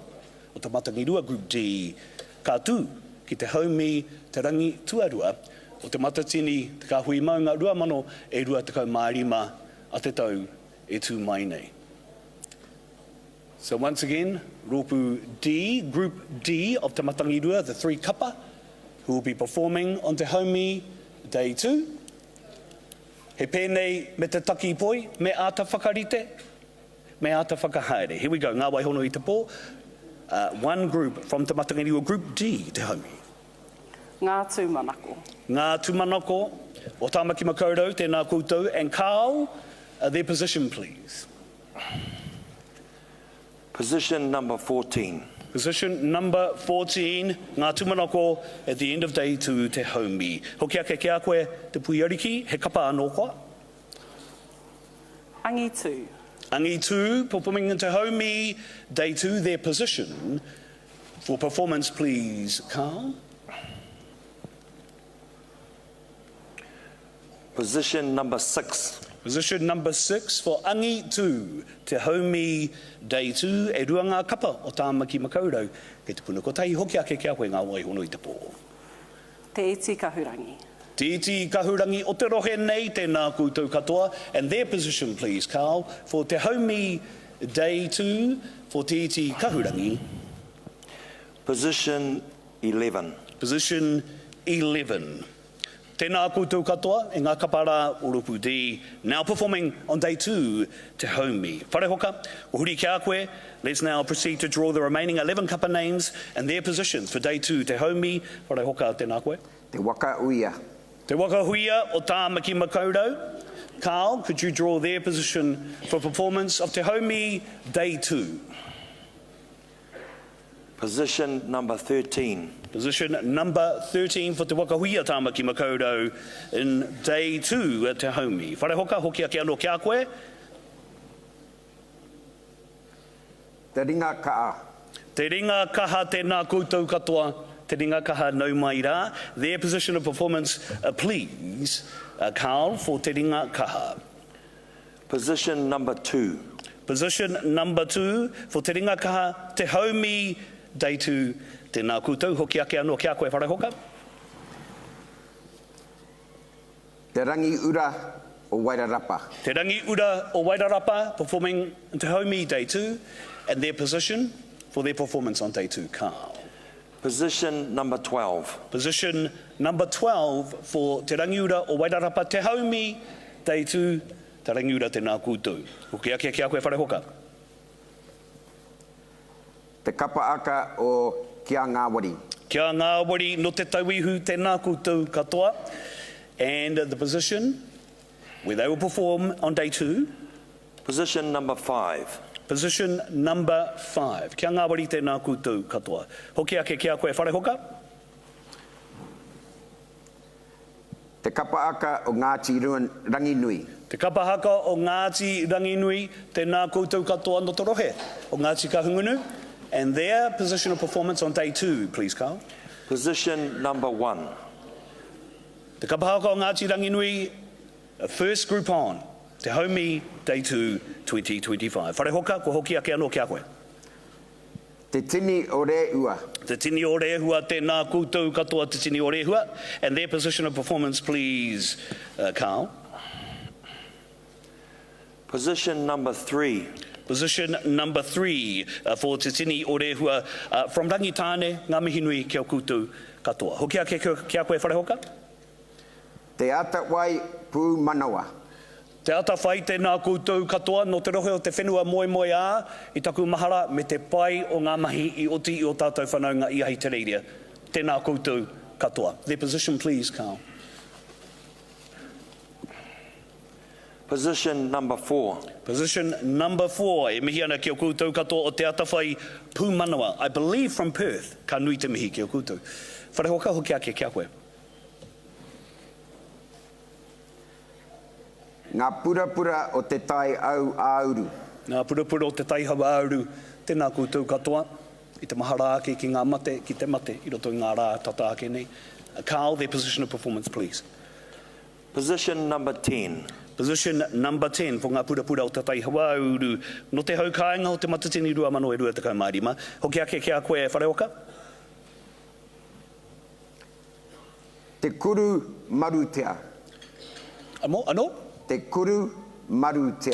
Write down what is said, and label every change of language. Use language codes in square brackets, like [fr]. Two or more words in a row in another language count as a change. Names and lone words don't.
[mi] O te matangirua Group D, ka tū ki te haumi te rangi tuarua o te Matatini, te Kāhui Maunga, 2025 a te tau e tū mai nei. [en] So once again, Rōpū D, Group D of Te Matangirua, the three kapa, who will be performing on Te Haumi Day 2. [mi] He pēnei me te taki poi, me āta whakarite, me āta whakahaere. [en] Here we go, [mi] ngā waihono i te pō. [en] One group from Te Matangirua, Group D, Te Haumi. [mi] Ngā tūmanako. Ngā tūmanako, o Tāmaki Makaurau, tēnā koutou, [en] and Kāu, their position please. Position number 14. Position number 14, ngā tūmanako at the end of day 2 Te Haumi. [mi] Hoki ake kia koe te pui ariki, he kapa anō koa. Angi tū. Angi tū, [en] performing in Te Haumi, day 2, their position. For performance please, Kāu. Position number 6. Position number 6 for [mi] Angi tū, Te Haumi Day 2, e rua ngā kapa o Tāmaki Makaurau, kei te puna ko tahi hoki ake kia koe ngā waihono i te pō. Te iti kahurangi. Te iti kahurangi o te rohe nei, tēnā koutou katoa, [en] and their position please, Kāu, for Te Haumi Day 2, for te iti kahurangi. Position 11. Position 11. [mi] Tēnā koutou katoa, e ngā kapara o Rōpū D, [en] now performing on day 2, [mi] Te Haumi. Whare hoka, o huri kia koe, [en] let's now proceed to draw the remaining 11 kapa names and their positions for day 2, Te Haumi. [mi] Whare hoka, tēnā koe. Te waka uia. Te waka huia o Tāmaki Makaurau. [en] Carl, could you draw their position for performance of Te Haumi day 2? Position number 13. Position number 13 for Te Wakahuia Tāmaki Makaurau in day 2 at Te Haumi. [mi] Whare hoka, hoki ake anō kia koe. Te ringa kaha. Te ringa kaha tēnā koutou katoa. Te ringa kaha nau mai rā. [en] Their position of performance, please, Carl, for Te ringa kaha. Position number 2. Position number 2 for Te ringa kaha, Te Haumi day 2. [mi] Tēnā koutou, hoki ake anō kia koe, whare hoka. Te rangi ura o Wairarapa. [en] Te rangi ura o Wairarapa, performing Te Haumi day 2, and their position for their performance on day 2, Carl. Position number 12. Position number 12 for Te rangi ura o Wairarapa, Te Haumi day 2, Te rangi ura [mi] tēnā koutou. Hoki ake kia koe, whare hoka. Te kapa aka o Kia Ngāwari. Kia Ngāwari no te tauihu tēnā koutou katoa. [en] And the position where they will perform on day 2. Position number 5. Position number 5. [mi] Kia Ngāwari tēnā koutou katoa. Hoki ake kia koe whare hoka. Te kapa aka o Ngāti Rangi Nui. Te kapa haka o Ngāti Rangi Nui tēnā koutou katoa no te rohe o Ngāti Kahungunu. [en] And their position of performance on day 2, please, Carl. Position number 1. [mi] Te kapahaka o Ngāti Rangi Nui, [en] first group on, Te Haumi day 2, 2025. [mi] Whare hoka, ko hoki ake anō kia koe. Te tini o re ua. Te tini o re hua, tēnā koutou katoa te tini o re hua. [en] And their position of performance, please, Carl. Position number 3. Position number 3 for Te Tini o Rehua from Rangitāne, [mi] ngā mihi nui kia koutou katoa. Hoki ake kia koe whare hoka? Te ata wai pū manawa. Te ata whai tēnā koutou katoa no te rohe o te whenua moe moe ā i taku mahara me te pai o ngā mahi i oti i o tātou whanaunga i ahi te reiria. Tēnā koutou katoa. [en] Their position please, Carl. Position number 4. Position number 4. [mi] E mihi ana ki o koutou katoa o te atawhai Pūmanawa. [en] I believe from Perth. [mi] Ka nui te mihi ki o koutou. Whare hoka hoki ake kia koe. Ngā purapura o te tai au āuru. Ngā purapura o te tai hau āuru, tēnā koutou katoa, i te mahara ake ki ngā mate, ki te mate, i roto i ngā rā tata ake nei. [en] Carl, their position of performance, please. Position number 10. Position number 10 for ngā purapura o te tai hau āuru. [mi] No te hau kāinga o te Matatini rua mano e rua te kaumārima. Hoki ake kia koe whare oka? Te kuru marutea. Ano? Te kuru marutea.